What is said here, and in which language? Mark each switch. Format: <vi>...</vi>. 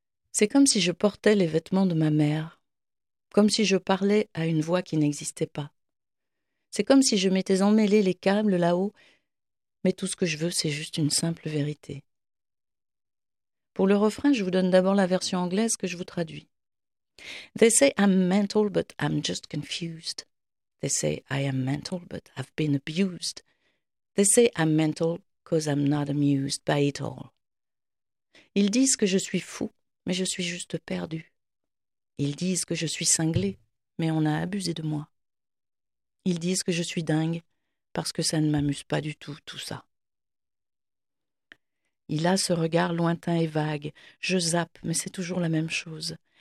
<fr>C'est comme si je portais les vêtements de ma mère, comme si je parlais à une voix qui n'existait pas. C'est comme si je m'étais emmêlé les câbles là-haut, mais tout ce que je veux, c'est juste une simple vérité. Pour le refrain, je vous donne d'abord la version anglaise que je vous traduis.</fr> <en>They say I'm mental, but I'm just confused. They say I am mental, but I've been abused. They say I'm mental, cause I'm not amused by it all.</en> <fr>Ils disent que je suis fou, mais je suis juste perdu. Ils disent que je suis cinglé, mais on a abusé de moi. Ils disent que je suis dingue parce que ça ne m'amuse pas du tout, tout ça. Il a ce regard lointain et vague. Je zappe, mais c'est toujours la même chose.</fr>